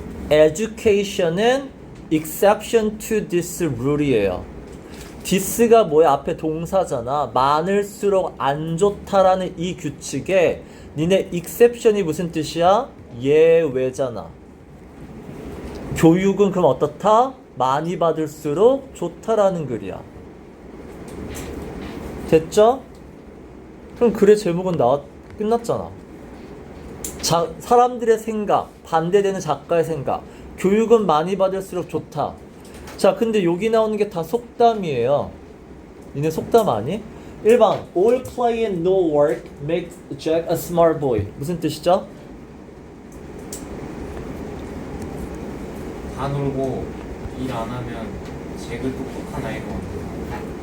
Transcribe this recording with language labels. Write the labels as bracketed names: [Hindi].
[English] Education은 exception to this rule이에요. [Korean] this가 뭐야? 앞에 동사잖아. 많을수록 안 좋다라는 이 규칙에 니네 exception이 무슨 뜻이야? 예외잖아. 교육은 그럼 어떻다? 많이 받을수록 좋다라는 글이야. 됐죠? 그럼 글의 제목은 끝났잖아. 사람들의 생각, 반대되는 작가의 생각. 교육은 많이 받을수록 좋다. 자, 근데 여기 나오는 게 다 속담이에요. 니네 속담 아니? [English] 1번 All play and no work makes Jack a smart boy. [Korean] 무슨 뜻이죠? 다 놀고 일 안 하면 잭을 똑똑한 아이로 만든다.